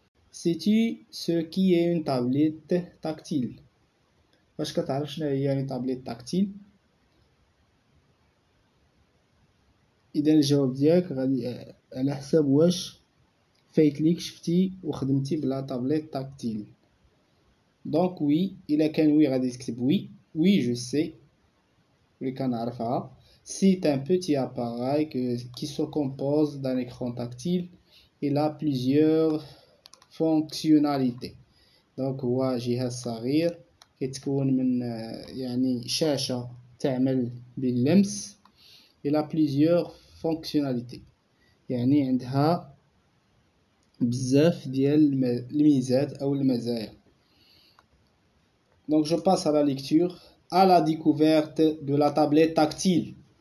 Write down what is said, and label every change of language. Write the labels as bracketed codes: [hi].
[fr] Sais-tu ce qui est une tablette tactile? [ar] واش كتعرف شنو هي une tablette tactile؟ إذا الجواب ديالك غادي على حساب واش فايت ليك شفتي وخدمتي بلا tablette tactile. [fr] Donc oui, [ar] إلا كان [fr] oui [ar] غادي تكتب [fr] oui je sais. [ar] اللي كنعرفها. [fr] C'est un petit appareil qui se compose d'un écran tactile. Il a plusieurs fonctionnalités. Donc [ar] هو جهاز صغير كيتكون من يعني شاشة تعمل باللمس. [fr] Il a plusieurs fonctionnalités. [ar] يعني عندها بزاف ديال الميزات أو المزايا. [fr] Donc je passe à la lecture. À la découverte de la tablette tactile.